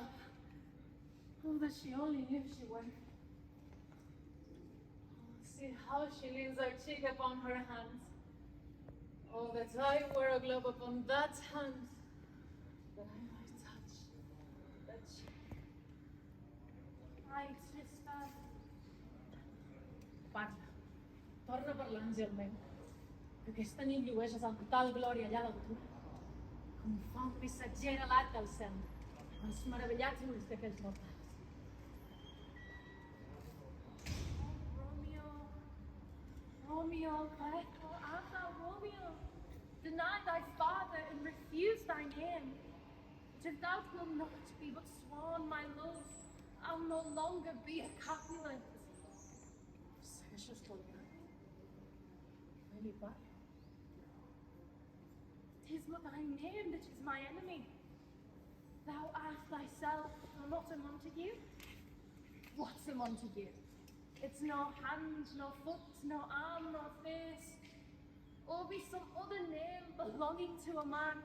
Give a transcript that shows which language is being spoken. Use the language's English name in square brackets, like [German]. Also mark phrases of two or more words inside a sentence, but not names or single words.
[English] Oh, that she only knew she were. Oh, see how she leans her cheek upon her hand. Oh, that I wear a glove upon that hand, that I might touch that cheek. [Catalan] Ai, Tristan. Parla. Torna a parlar, Àngel meu. Que aquesta nit llueixes amb tal glòria allà d'altura, com fa un missatger alat del cel, als meravellats ulls d'aquells mortals. [English] Romeo, wherefore art thou Romeo? Deny thy father and refuse thy name. But if thou wilt not be but sworn my love, I'll no longer be a Capulet. [Catalan] Segueixes tornant. [English] Really bad. 'Tis but thy name that is my enemy. Thou art thyself not a Montague. What's a Montague? It's no hand, no foot, no arm, no face, or be some other name belonging to a man.